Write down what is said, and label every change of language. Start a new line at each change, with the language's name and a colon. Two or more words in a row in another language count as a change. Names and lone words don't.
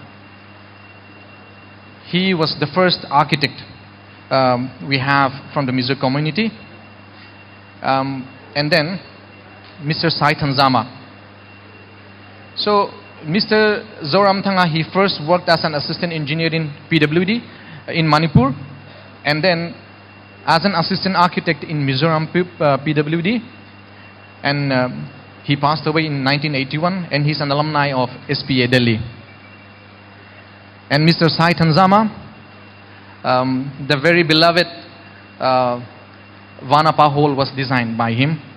English: He was the first architect we have from the Mizo community. And then Mr. Sai Tanzama. So Mr. Zoram Thanga, he first worked as an assistant engineer in PWD in Manipur, and then as an assistant architect in Mizoram PWD, and he passed away in 1981, and he's an alumni of SPA Delhi. And Mr. Sai Tanzama, the very beloved Vanapa Hall was designed by him.